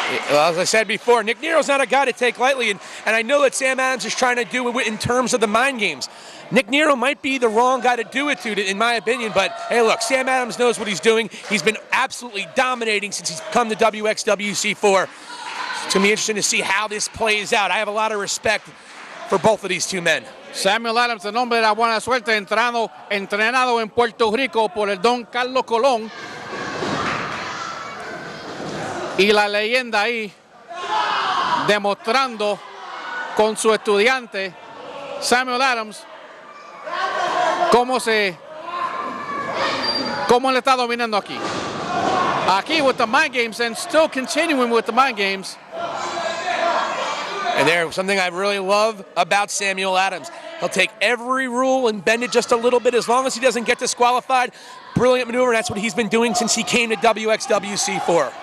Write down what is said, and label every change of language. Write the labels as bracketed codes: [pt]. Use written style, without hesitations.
[en] Well, as I said before, Nick Nero's not a guy to take lightly, and I know that Sam Adams is trying to do it in terms of the mind games. Nick Nero might be the wrong guy to do it to, in my opinion, but hey, look, Sam Adams knows what he's doing. He's been absolutely dominating since he's come to Wxw C4. It's going to be interesting to see how this plays out. I have a lot of respect for both of these two men. [es] Samuel Adams, el nombre de la buena suerte, entrenado en Puerto Rico por el don Carlos Colón. Y la leyenda ahí, demostrando con su estudiante, Samuel Adams, cómo le está dominando aquí. [en] Aquí with the mind games and still continuing with the mind games. And there's something I really love about Samuel Adams. He'll take every rule and bend it just a little bit as long as he doesn't get disqualified. Brilliant maneuver, and that's what he's been doing since he came to Wxw C4.